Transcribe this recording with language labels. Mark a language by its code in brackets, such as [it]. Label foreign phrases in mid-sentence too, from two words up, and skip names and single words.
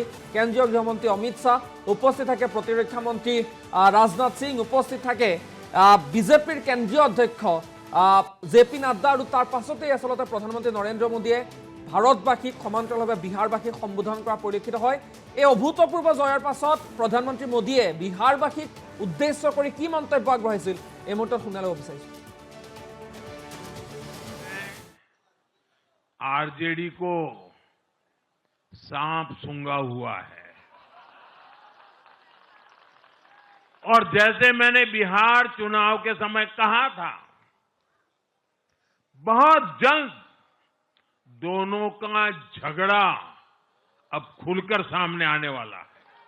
[as] কেন্দ্ৰীয় গৃহমন্ত্ৰী অমিত শ্বাহ উপস্থিত থাকে, প্ৰতিৰক্ষা মন্ত্ৰী ৰাজনাথ সিং উপস্থিত থাকে, বিজেপিৰ কেন্দ্ৰীয় অধ্যক্ষ JP নাড্ডা। আৰু তাৰ পাছতেই আচলতে প্ৰধানমন্ত্ৰী নৰেন্দ্ৰ মোদীয়ে ভাৰতবাসীক সমান্তৰালভাৱে বিহাৰবাসীক সম্বোধন কৰা পৰিলক্ষিত হয়। এই অভূতপূৰ্ব জয়ৰ পাছত প্ৰধানমন্ত্ৰী মোদীয়ে বিহাৰবাসীক উদ্দেশ্য কৰি কি মন্তব্য আগবঢ়াইছিল এই মুহূৰ্তত শুনাই ল'ব বিচাৰিছোঁ। [hi] आरजेडी को सांप सूंघा हुआ है और जैसे मैंने बिहार चुनाव के समय कहा था, बहुत जल्द दोनों का झगड़ा अब खुलकर सामने आने वाला है।